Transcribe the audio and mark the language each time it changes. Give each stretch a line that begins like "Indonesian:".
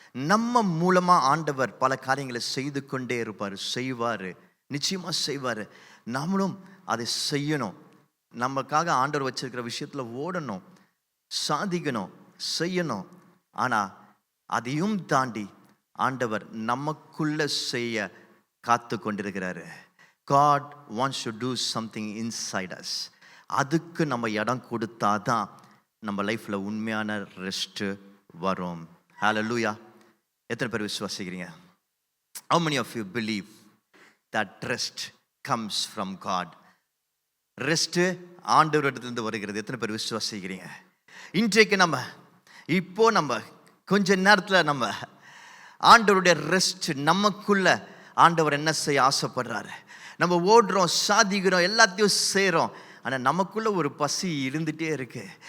Tamil: நம்ம மூலமாக ஆண்டவர் பல காரியங்களை செய்து கொண்டே இருப்பார், செய்வார், நிச்சயமாக செய்வார். நம்மளும் அதை செய்யணும். நமக்காக ஆண்டவர் வச்சிருக்கிற விஷயத்தில் ஓடணும், சாதிக்கணும், செய்யணும். ஆனால் அதையும் தாண்டி ஆண்டவர் நமக்குள்ள செய்ய காத்து கொண்டிருக்கிறாரு.
English: God wants to do something inside us.
Tamil: அதுக்கு நம்ம இடம் கொடுத்தாதான் நம்ம லைஃப்பில் உண்மையான ரெஸ்ட் வரும். ஹல்லேலூயா. எத்தனை பேர் விசுவாசிக்கிறீங்க?
English: How many of you believe that rest comes from God?
Tamil: Rest ஆண்டவரிடத்திலிருந்து வருகிறது. எத்தனை பேர் விசுவாசிக்கிறீங்க? இன்றைக்கு நம்ம கொஞ்ச நேரத்தில் நம்ம ஆண்டவருடைய ரெஸ்ட் நமக்குள்ள ஆண்டவர் என்ன செய்ய ஆசைப்படுறாரு. நம்ம ஓடுறோம், சாதிக்கிறோம், எல்லாத்தையும் செய்கிறோம், ஆனால் நமக்குள்ள ஒரு பசி இருந்துகிட்டே இருக்கு.